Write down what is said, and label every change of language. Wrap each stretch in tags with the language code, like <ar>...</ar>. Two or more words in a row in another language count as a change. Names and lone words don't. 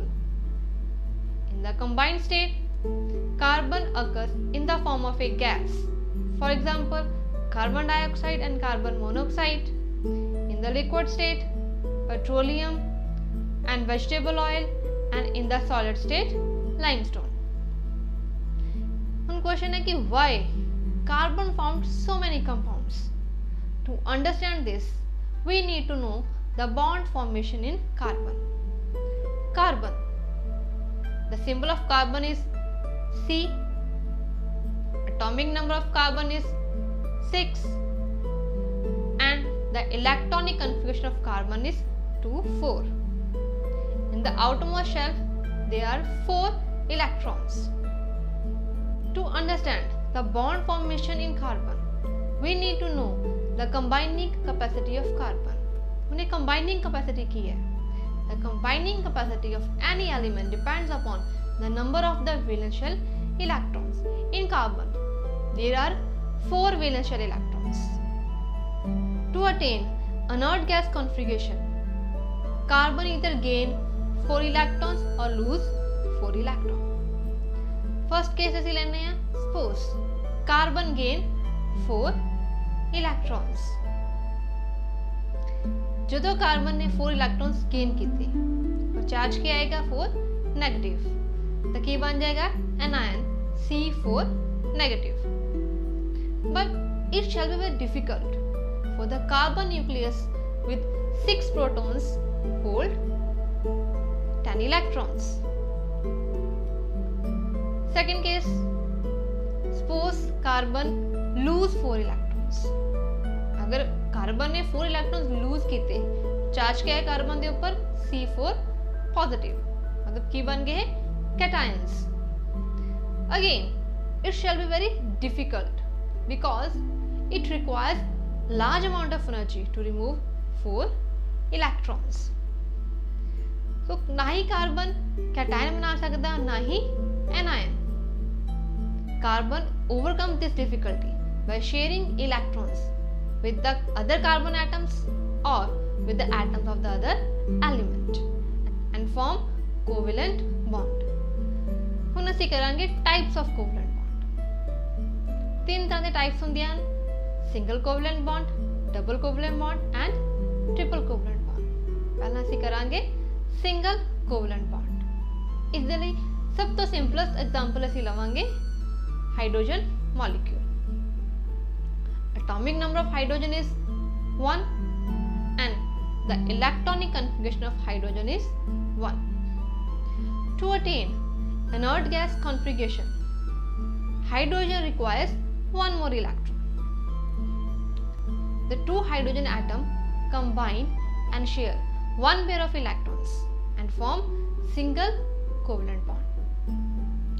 <en>In the combined state, carbon occurs in the form of a gas. For example, carbon dioxide and carbon monoxide. In the liquid state, petroleum and vegetable oil, and in the solid state, limestone. One question</en> <hi>है कि</hi> <en>why carbon formed so many compounds? To understand this, we need to know the bond formation in carbon. Carbon. The symbol of carbon is C. Atomic number of carbon is 6 and the electronic configuration of carbon is 2, 4. In the outermost shell, there are 4 electrons. To understand the bond formation in carbon, we need to know the combining capacity of carbon.</en> <hi>उन्हें</hi> <en>combining capacity</en> <hi>की है.</hi> <en>The combining capacity of any element depends upon the number of the valence shell electrons. In carbon, there are 4 valence shell electrons. To attain inert gas configuration, carbon either gain 4 electrons or lose 4 electrons. First case</en> <pa>ਅਸੀਂ ਲੈਣੇ ਆ,</pa> <en>suppose carbon gain 4 electrons.</en> <pa>ਜਦੋਂ ਕਾਰਬਨ ਨੇ 4</pa> <en>electrons gain</en> <pa>ਕੀਤੇ और ਚਾਰਜ ਕੀ ਆਏਗਾ 4 ਨੈਗੇਟਿਵ, ਤਾਂ ਕੀ ਬਣ ਜਾਏਗਾ</pa> <en>anion C4 negative. But it shall be very difficult for the carbon nucleus with 6 protons hold 10 electrons. Second case, suppose carbon lose 4 electrons.</en> <hi>अगर कार्बन ने 4</hi> <en>electrons lose</en> <hi>कीते, चार्ज क्या है कार्बन के ऊपर C4 पॉजिटिव, मतलब की बन गए कैटायंस.</hi> <en>अगेन it shall be very difficult because it requires large amount of energy to remove 4 electrons.</en> <hi>तो ना ही कार्बन कैटायन बना सकता, ना ही एनायन.</hi> <en>कार्बन overcomes this difficulty by sharing electrons with the other carbon atoms or with the atoms of the other element and form covalent bond.</en> <pa>ਹੁਣ ਅਸੀਂ ਕਰਾਂਗੇ</pa> <en>types of covalent bond.</en> <pa>3 ਤਰ੍ਹਾਂ ਦੇ types ਹੁੰਦੇ ਹਨ:</pa> <en>single covalent bond, double covalent bond and triple covalent bond.</en> <pa>ਪਹਿਲਾਂ ਅਸੀਂ ਕਰਾਂਗੇ</pa> <en>single covalent bond.</en> <pa>ਇਸ ਦੇ ਲਈ ਸਭ ਤੋਂ</pa> <en>simplest example</en> <pa>ਅਸੀਂ ਲਵਾਂਗੇ</pa> <en>hydrogen molecule. Atomic number of hydrogen is 1 and the electronic configuration of hydrogen is 1. To attain inert gas configuration, hydrogen requires 1 more electron. The 2 hydrogen atoms combine and share 1 pair of electrons and form single covalent bond.</en>